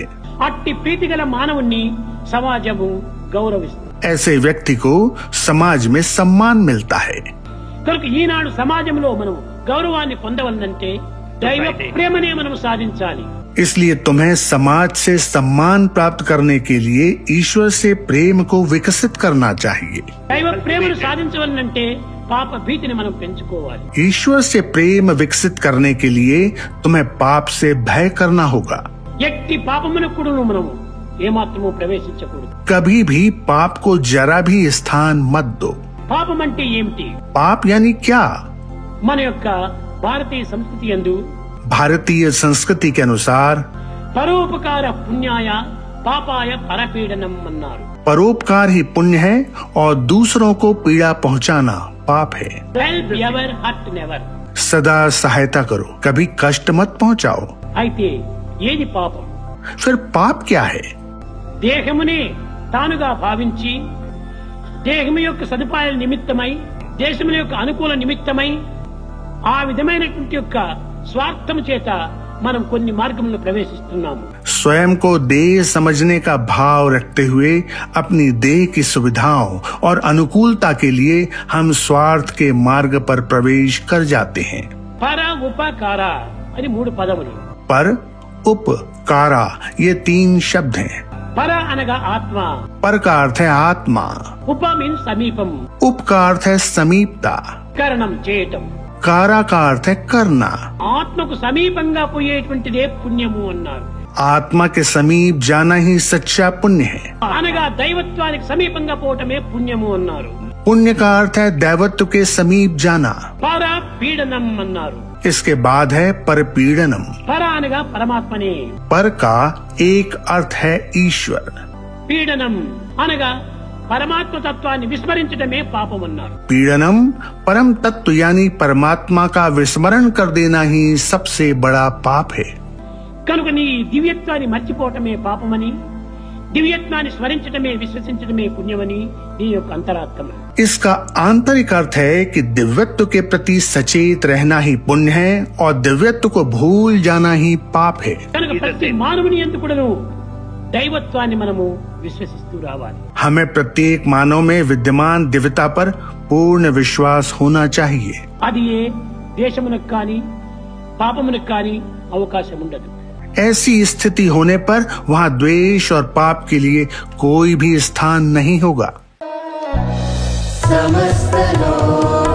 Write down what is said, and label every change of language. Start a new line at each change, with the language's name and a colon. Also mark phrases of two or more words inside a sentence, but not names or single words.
Telugu: అట్టి ప్రీతి గల మానవుణ్ణి సమాజము గౌరవిస్తుంది.
Hindi: ऐसे व्यक्ति को समाज में सम्मान मिलता है.
Telugu: కనుక ఈనాడు సమాజంలో మనం గౌరవాన్ని పొందవలనంటే దైవ ప్రేమనే మనం సాధించాలి.
Hindi: इसलिए तुम्हें समाज से सम्मान प्राप्त करने के लिए ईश्वर से प्रेम को विकसित करना चाहिए.
Telugu: దైవ ప్రేమను సాధించవలనంటే పాప భీతిని మనం పెంచుకోవాలి.
Hindi: ईश्वर से प्रेम विकसित करने के लिए तुम्हें पाप से भय करना होगा.
Telugu: ఎట్టి పాపమునకు కూడా మనము ఏమాత్రము ప్రవేశించకూడదు.
Hindi: कभी भी पाप को जरा भी स्थान मत दो.
Telugu: పాపం అంటే ఏమిటి?
Hindi: पाप यानी क्या?
Telugu: మన యొక్క భారతీయ సంస్కృతి యందు
Hindi: भारतीय संस्कृति के अनुसार
Sanskrit: పరోపకార పుణ్యాయ పాపాయ పరపీడనం
Telugu: అన్నారు.
Hindi: परोपकार ही पुण्य है और दूसरों को पीड़ा पहुंचाना पाप है.
English: Help ever hurt never.
Hindi: सदा सहायता करो, कभी कष्ट मत पहुंचाओ.
Telugu: అయితే ఏది పాపం?
Hindi: फिर पाप क्या है?
Telugu: దేహమునే తానుగా భావించి దేహము యొక్క సదుపాయాల నిమిత్తమై దేశముల యొక్క అనుకూల నిమిత్తమై ఆ విధమైనటువంటి యొక్క స్వార్థము చేత మనం కొన్ని మార్గములను ప్రవేశిస్తున్నాము.
Hindi: स्वयं को देह समझने का भाव रखते हुए अपनी देह की सुविधाओं और अनुकूलता के लिए हम स्वार्थ के मार्ग पर प्रवेश कर जाते हैं.
Telugu: పర ఉపకార అని 3 పదములు.
Hindi: पर, उप, कारा ये 3 शब्द हैं.
Telugu: పర అనగా ఆత్మ.
Hindi: पर का अर्थ है आत्मा.
Telugu: ఉప మీన్స్ సమీపం.
Hindi: उप का अर्थ है समीपता.
Telugu: కరణం చేయటం.
Hindi: कारा का अर्थ है करना.
Telugu: ఆత్మకు సమీపంగా పోయేటువంటిదే పుణ్యము అన్నారు.
Hindi: आत्मा के समीप जाना ही सच्चा पुण्य है.
Telugu: అనగా దైవత్వానికి సమీపంగా పోవటమే పుణ్యము అన్నారు.
Hindi: पुण्य का अर्थ है दैवत्व के समीप जाना.
Telugu: పర పీడనం అన్నారు.
Hindi: इसके बाद है परपीड़नम.
Telugu: పర అనగా పరమాత్మనే.
Hindi: पर का एक अर्थ है ईश्वर.
Telugu: పీడనం అనగా పరమాత్మ తత్వాన్ని విస్మరించడమే పాపం అన్నారు.
Hindi: पीड़नम परम तत्व यानी परमात्मा का विस्मरण कर देना ही सबसे बड़ा पाप है.
Telugu: కనుక నీ దివ్యత్వాన్ని మర్చిపోవటమే పాపమని, దివ్యత్వాన్ని స్మరించడమే విశ్వసించడమే పుణ్యమని నీ యొక్క అంతరాత్మ.
Hindi: इसका आंतरिक अर्थ है कि दिव्यत्व के प्रति सचेत रहना ही पुण्य है और दिव्यत्व को भूल जाना ही पाप है.
Telugu: కనుక ప్రతి మానవుని యందు కూడాను దైవత్వాన్ని మనము విశ్వసిస్తూ రావాలి.
Hindi: हमें प्रत्येक मानव में विद्यमान दिव्यता पर पूर्ण विश्वास होना चाहिए.
Telugu: అది ఏ దేశమునకు కానీ పాపమునకు కానీ అవకాశం ఉండదు.
Hindi: ऐसी स्थिति होने पर वहाँ द्वेष और पाप के लिए कोई भी स्थान नहीं होगा. समस्त लोक